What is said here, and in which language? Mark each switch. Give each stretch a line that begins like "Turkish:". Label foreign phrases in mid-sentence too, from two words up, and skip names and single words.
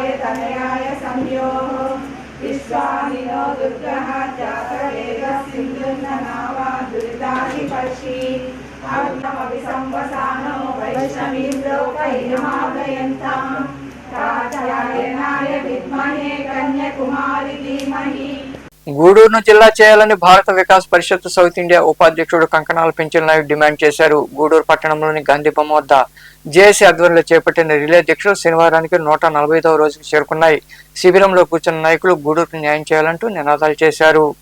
Sanskrit: तनयाय संयोः विश्वामिनो दुर्गः जातवेद सिन्धुन्ननावा दुरिताधिपर्षि अग्नमभिसंवसानो वैष्णवीं लोकैर्मादयन्ताम् कात्यायनाय विद्महे कन्याकुमारी धीमहि।
Telugu: గూడూరును జిల్లా చేయాలని భారత వికాస్ పరిషత్ సౌత్ ఇండియా ఉపాధ్యక్షుడు కంకణాల పెంచల నాయుడు డిమాండ్ చేశారు. గూడూరు పట్టణంలోని గాంధీ బొమ్మ వద్ద జేఏసీ ఆధ్వర్యంలో చేపట్టిన రిలే దీక్షలు శనివారానికి 145వ రోజుకు చేరుకున్నాయి. శిబిరంలో కూర్చున్న నాయకులు గూడూరుకు న్యాయం చేయాలంటూ నినాదాలు చేశారు.